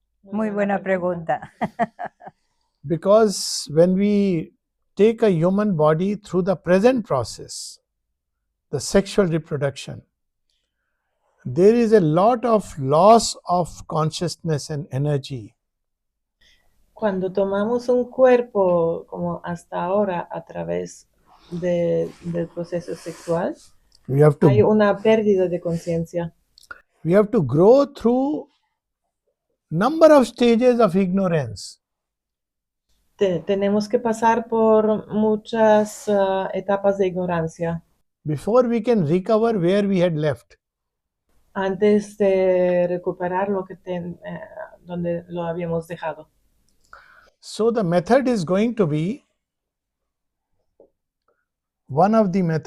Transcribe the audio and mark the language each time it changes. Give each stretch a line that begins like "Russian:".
Spanish: Muy buena pregunta.
English: Because when we take a human body through the present process, the sexual reproduction, there is a lot of loss of consciousness and energy.
Spanish: Cuando tomamos un cuerpo como hasta ahora a través del proceso sexual,
English: We have
Spanish: hay
English: to
Spanish: una pérdida de conciencia.
English: grow through number of stages of ignorance
Spanish: Tenemos que pasar por muchas etapas de ignorancia
English: before we can recover where we had left.
Spanish: antes de recuperar donde lo habíamos dejado.
English: So the method is going to be
Spanish: uno de